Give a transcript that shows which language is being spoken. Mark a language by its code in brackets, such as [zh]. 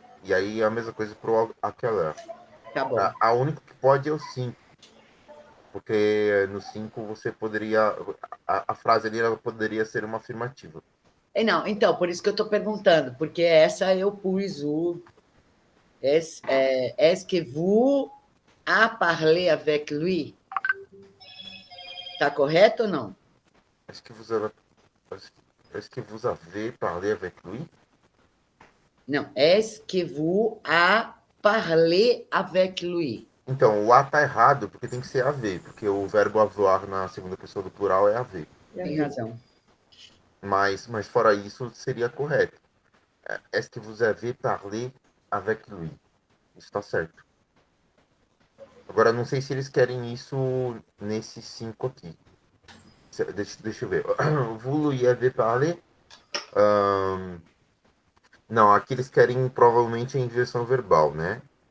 [pt] E aí a mesma coisa pro aquela. tá bom. A única que pode é o 5. Porque no 5 você poderia. A frase ali ela poderia ser uma afirmativa. Não, então, por isso que eu estou perguntando, porque essa eu pus o. [fr] Est-ce que vous a parlé avec lui? [pt] Tá correto ou não? [fr] Est-ce que vous avez parlé avec lui? [pt] Não, [fr] est-ce que vous a parlé avec lui? [pt] Então, o A tá errado, porque tem que ser haver, porque o verbo avoir na segunda pessoa do plural é haver. Tem razão. Mas fora isso, seria correto. [fr] Est-ce que vous avez parlé avec lui? [pt] Isso tá certo. Agora, não sei se eles querem isso nesse 5 aqui. Deixa eu ver. [fr] Vous lui avez parlé? [pt] Não, aqui eles querem provavelmente a inversão verbal, né?